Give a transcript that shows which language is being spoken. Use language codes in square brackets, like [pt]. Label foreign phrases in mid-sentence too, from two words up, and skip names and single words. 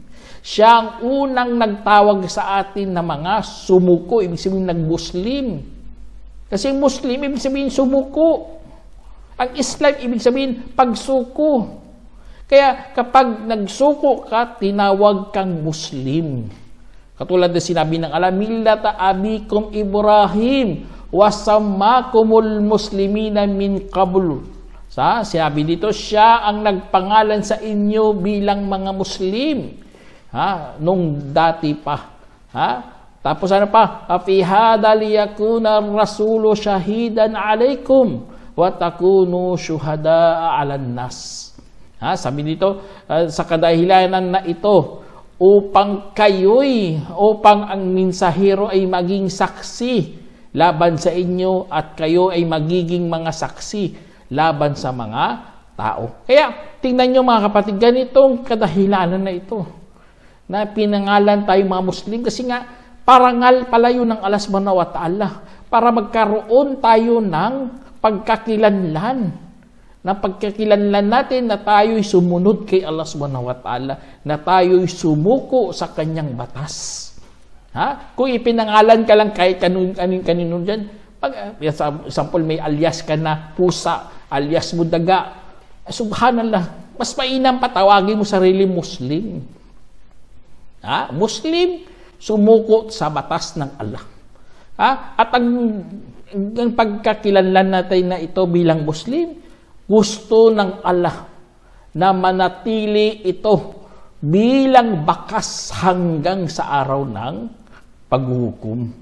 [tl] Siya ang unang nagtawag sa atin na mga sumuko, ibig sabihin nag-Muslim. Kasi Muslim, ibig sabihin sumuko. Ang Islam, ibig sabihin pagsuko. Kaya kapag nagsuko ka, tinawag kang Muslim. Katulad na sinabi ng Allah, [ar] ملة أبيكم إبراهيم سماكم المسلمين من قبل. [tl] Sinabi dito, siya ang nagpangalan sa inyo bilang mga Muslim. Nung dati pa. Tapos ano pa? [ar] في هذا ليكون الرسول شهيدا عليكم وتكونوا شهداء على الناس. [tl] Sabi dito sa kadahilanan na ito upang ang mensahero ay maging saksi laban sa inyo at kayo ay magiging mga saksi laban sa mga tao. Kaya tingnan nyo mga kapatid, ganitong kadahilanan na ito na pinangalan tayo mga Muslim kasi nga parangal pala yun ng Allah [ar] سبحانه وتعالى [tl] para magkaroon tayo ng pagkakilanlan natin na tayo'y sumunod kay Allah [ar] سبحانه وتعالى, [tl] na tayo'y sumuko sa kanyang batas. Kung ipinangalan ka lang kahit kanino dyan, example may alias ka na pusa, alias mo daga, subhanallah, mas mainam patawagin mo sarili Muslim. Muslim, sumuko sa batas ng Allah. At ang pagkakilanlan natin na ito bilang Muslim, gusto ng Allah na manatili ito bilang bakas hanggang sa araw ng paghuhukom.